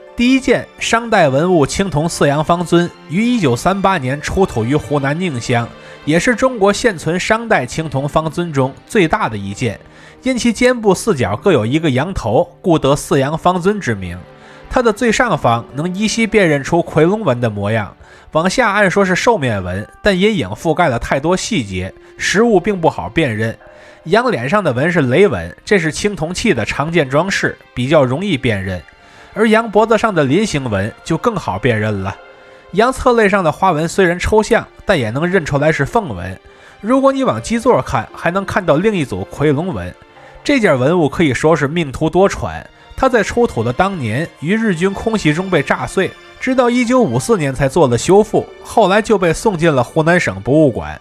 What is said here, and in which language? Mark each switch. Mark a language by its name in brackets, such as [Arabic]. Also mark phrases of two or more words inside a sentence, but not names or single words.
[Chinese] 第一件商代文物青銅四羊方尊，於1938年出土於湖南寧鄉，也是中國現存商代青銅方尊中最大的一件。因其肩部四角各有一個羊頭，故得四羊方尊之名。它的最上方能依稀辨認出夔龍紋的模樣，往下按說是獸面紋，但陰影覆蓋了太多細節，實物並不好辨認。羊臉上的紋是雷紋，這是青銅器的常見裝飾，比較容易辨認。而羊脖子上的菱形紋就更好辨認了。羊側肋上的花紋雖然抽象，但也能認出來是鳳紋。如果你往基座看，還能看到另一組夔龍紋。這件文物可以說是命途多舛，它在出土的當年於日軍空襲中被炸碎，直到1954年才做了修復，後來就被送進了湖南省博物館。